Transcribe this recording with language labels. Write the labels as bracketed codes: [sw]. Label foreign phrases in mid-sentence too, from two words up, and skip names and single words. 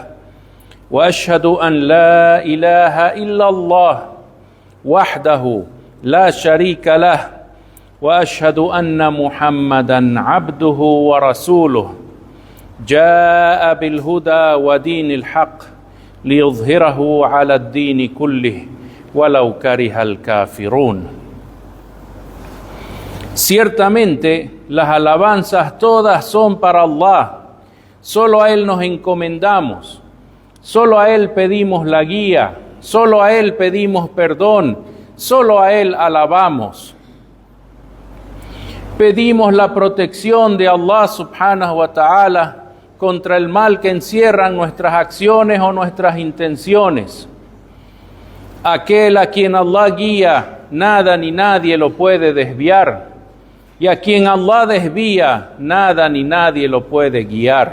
[ar] وأشهد أن لا إله إلا الله وحده لا شريك له وأشهد أن محمدًا عبده ورسوله جاء بالهدى ودين الحق ليظهره على الدين كله ولو كره الكافرون. [es] Ciertamente las alabanzas todas son para Allah. Solo a Él nos encomendamos. Solo a Él pedimos la guía. Solo a Él pedimos perdón. Solo a Él alabamos. Pedimos la protección de Allah [ar] سبحانه وتعالى [es] contra el mal que encierran nuestras acciones o nuestras intenciones. Aquel a quien Allah guía, nada ni nadie lo puede desviar. Y a quien Allah desvía, nada ni nadie lo puede guiar.